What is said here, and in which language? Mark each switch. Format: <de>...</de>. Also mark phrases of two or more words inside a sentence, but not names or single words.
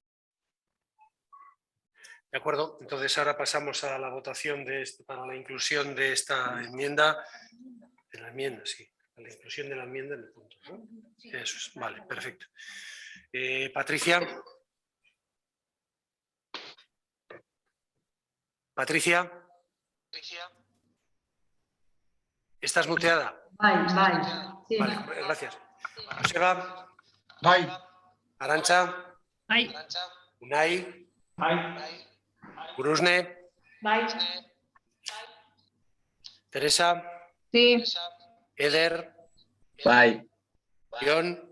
<es>De acuerdo, entonces ahora pasamos a la votación para la inclusión de esta enmienda, a la inclusión de la enmienda en el punto, ¿no? Eso es, vale, perfecto. Patricia. Patricia. ¿Estás muteada? Sí. Vale, gracias. Joseba.</es> <eu>Bai.</eu> <es>Arantxa.</es> <eu>Bai.</eu> <es>Unai.</es> <eu>Bai.</eu> <es>Urusne.</es> <eu>Bai.</eu> <es>Teresa. Sí. Eder.</es> <eu>Bai.</eu> <es>Jon.</es>